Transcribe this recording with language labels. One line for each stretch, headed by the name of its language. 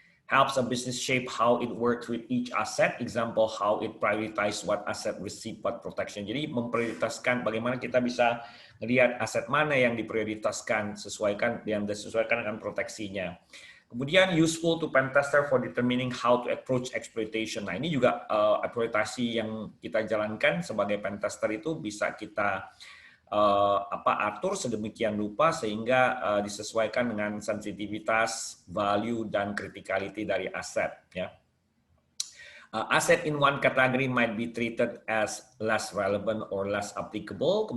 English: Helps a business shape how it works with each asset. Example, how it prioritize what asset receive what protection.
Indonesian: Jadi memprioritaskan bagaimana kita bisa melihat aset mana yang diprioritaskan yang disesuaikan dengan proteksinya.
English: Kemudian useful to pen tester for determining how to approach exploitation.
Indonesian: Nah, ini juga eksploitasi yang kita jalankan sebagai pen tester itu bisa kita atur sedemikian rupa sehingga disesuaikan dengan sensitivitas, value dan criticality dari aset ya.
English: Asset in one category might be treated as less relevant or less applicable.